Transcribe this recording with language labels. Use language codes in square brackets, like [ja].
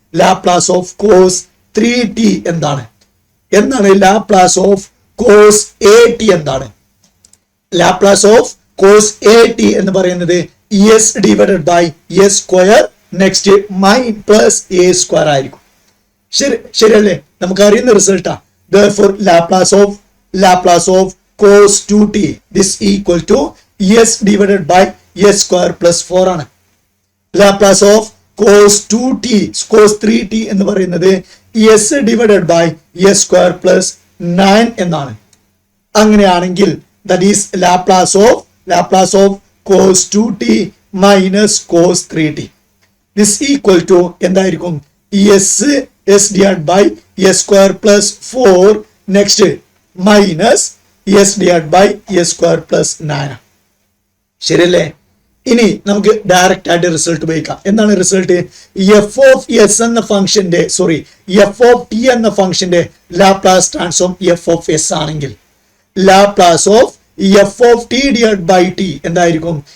[ml] Laplace of cos 3t എന്താണ്? Laplace of cos AT എന്താണ്? Laplace of cos AT എന്ന് പറയുന്നത് [en] S divided by S square next my plus A square [ml] ആയിരിക്കും. ശരിയല്ലേ? നമുക്ക് അറിയുന്ന റിസൾട്ടാ. [en] Therefore Laplace of cos 2t this equal to s divided by s square plus 4 ആണ്. Laplace of cos 2t cos 3t [ml] എന്ന് പറയുന്നത് [en] s divided by s square plus 9 എന്നാണ്. അങ്ങനെയാണെങ്കിൽ that is Laplace of cos 2t minus cos 3t this equal to എന്തായിരിക്കും? s divided by s square plus 4 next minus s divided by s square plus 9. [ml] ശരിയല്ലേ? ഇനി നമുക്ക് direct ആയിട്ട് result ഉപയോഗിക്കാം. എന്താണ് result? F of S എന്ന ഫംഗ്ഷന്റെ F of T എന്ന ഫംഗ്ഷന്റെ Laplace transform F of S ആണെങ്കിൽ Laplace of F of T divide by T എന്തായിരിക്കും?